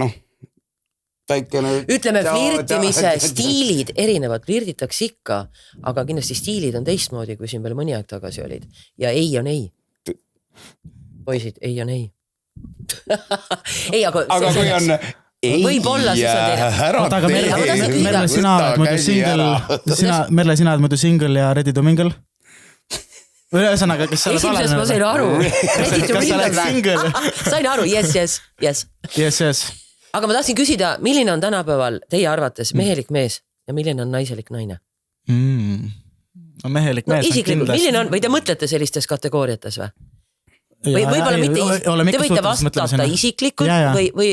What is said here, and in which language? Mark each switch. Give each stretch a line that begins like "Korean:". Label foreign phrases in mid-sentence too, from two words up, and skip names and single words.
Estonian: ütleme, flirtimise stiilid erinevad, flirditakse ikka, aga kindlasti stiilid on teistmoodi, kui siin veel mõni aeg tagasi olid. Ja ei on ei. Poisid, ei on ei. Ei, aga kui on ei, võib-olla siis on teine. Aga Merle, sina oled muidu single ja
English: ready to mingle?
Estonian: Ühesõnaga, kas sa oled esimesest ma sain aru.
English: Ready to mingle.
Estonian: Sain aru, yes. Yes. Aga ma tahtsin küsida, milline on tänapäeval teie arvates mehelik mees ja milline on naiselik naine? Mehelik mees on kindlasti. Milline on, või te mõtlete sellistes kategooriates või? Või võib-olla mitte, te võite vastata isiklikult või...